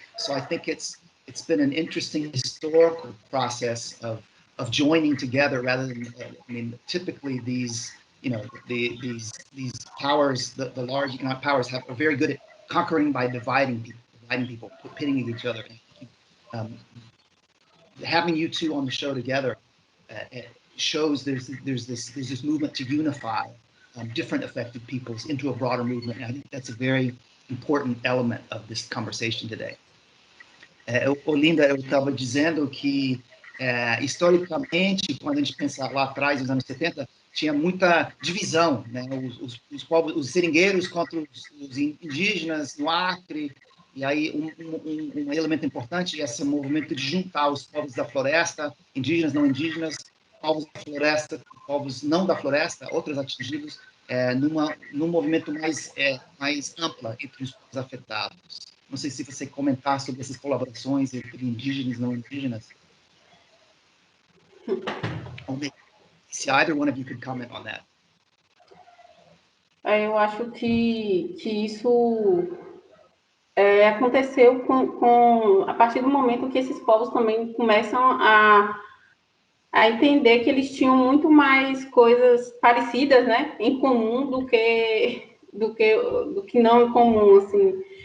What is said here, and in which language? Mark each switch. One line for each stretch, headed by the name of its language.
English: So I think it's been an interesting historical process of joining together rather than typically these these powers, the large economic powers, are very good at conquering by dividing people, pitting each other. Having you two on the show together shows there's this movement to unify different affected peoples into a broader movement. And I think that's a very important element of this conversation today.
Portuguese: Olinda, eu estava dizendo que historicamente, quando a gente pensa lá atrás, nos anos 70, tinha muita divisão, né? Os povos, os seringueiros contra os indígenas no Acre. E aí um elemento importante é esse movimento de juntar os povos da floresta, indígenas, não indígenas, povos da floresta, povos não da floresta, outros atingidos, num movimento mais ampla entre os povos afetados. Não sei se você comentar sobre essas colaborações entre indígenas e não indígenas.
English: Se either one of you could comment on that.
Portuguese: Eu acho que isso aconteceu a partir do momento que esses povos também começam a entender que eles tinham muito mais coisas parecidas, né, em comum do que não em comum, assim.